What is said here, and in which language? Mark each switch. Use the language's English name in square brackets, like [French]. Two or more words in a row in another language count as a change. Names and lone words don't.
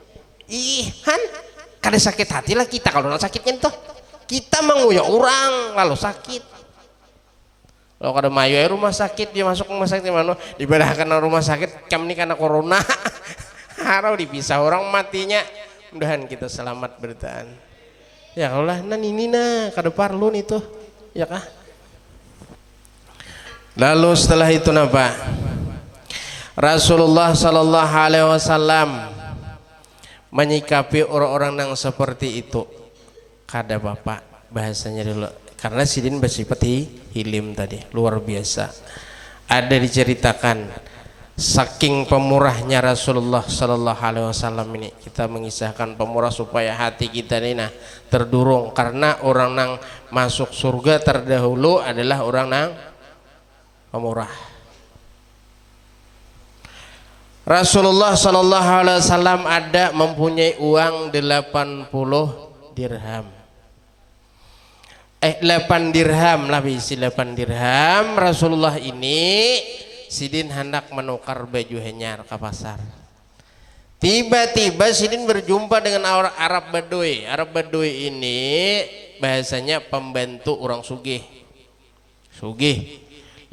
[Banjar] kada sakit hati lah kita kalau sakitnya tuh kita menguyak orang lalu sakit kalau kada mayu rumah sakit dia masuk rumah sakit mana dibedahkan rumah sakit kami ini karena corona harau dipisah orang matinya mudahan kita selamat beritaan ya kalau lah ini nah kada parlun itu ya kah lalu setelah itu napa Rasulullah [Arabic] صلى الله عليه وسلم [Banjar] menyikapi orang-orang yang seperti itu kada bapak bahasanya dulu karena Sidin bersifat hilim tadi luar biasa ada diceritakan saking pemurahnya Rasulullah [Arabic] صلى الله عليه وسلم [Banjar] ini kita mengisahkan pemurah supaya hati kita ini nah terdorong karena orang yang masuk surga terdahulu adalah orang yang pemurah. Rasulullah [Arabic] صلى الله عليه وسلم [Banjar] ada mempunyai uang 80 dirham. 8 dirham lah bisi 8 dirham. Rasulullah ini Sidin hendak menukar baju henyar ke pasar. Tiba-tiba Sidin berjumpa dengan orang Arab Badui. Arab Badui ini bahasanya pembantu orang sugih.